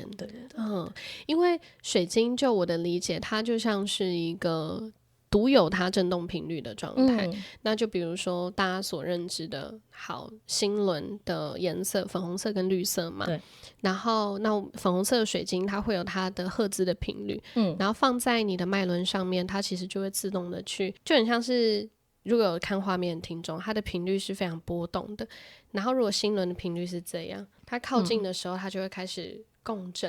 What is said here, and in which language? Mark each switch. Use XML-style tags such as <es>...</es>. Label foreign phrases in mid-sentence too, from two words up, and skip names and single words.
<zh>對。因為水晶就我的理解，它就像是一個獨有它振動頻率的狀態。那就比如說大家所認知的好心輪的顏色粉紅色跟綠色嘛，對，然後那粉紅色的水晶它會有它的赫茲的頻率，然後放在你的脈輪上面，它其實就會自動的去，就很像是如果有看畫面的聽眾，它的頻率是非常波動的。然後如果心輪的頻率是這樣，它靠近的時候它就會開始共振。</zh>